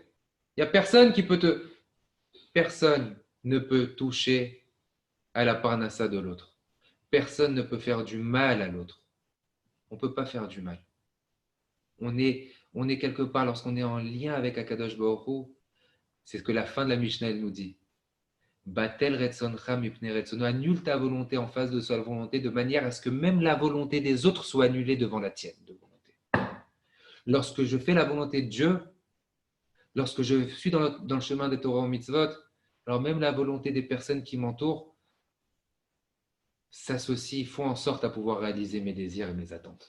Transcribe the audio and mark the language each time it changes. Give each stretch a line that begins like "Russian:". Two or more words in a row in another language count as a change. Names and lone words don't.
French: Il n'y a personne qui peut te... Personne ne peut toucher à la parnassa de l'autre. Personne ne peut faire du mal à l'autre. On ne peut pas faire du mal. On est quelque part, lorsqu'on est en lien avec
Hebrew: הקדוש ברוך הוא,
French: c'est ce que la fin de la Mishnah elle nous dit.
Hebrew: בטל רצונך מפני רצונו,
French: annule ta volonté en face de sa volonté, de manière à ce que même la volonté des autres soit annulée devant la tienne de volonté. Lorsque je fais la volonté de Dieu, lorsque je suis dans le chemin des Torah ou Mitzvot, alors même la volonté des personnes qui m'entourent s'associent, font en sorte à pouvoir réaliser mes désirs et mes attentes.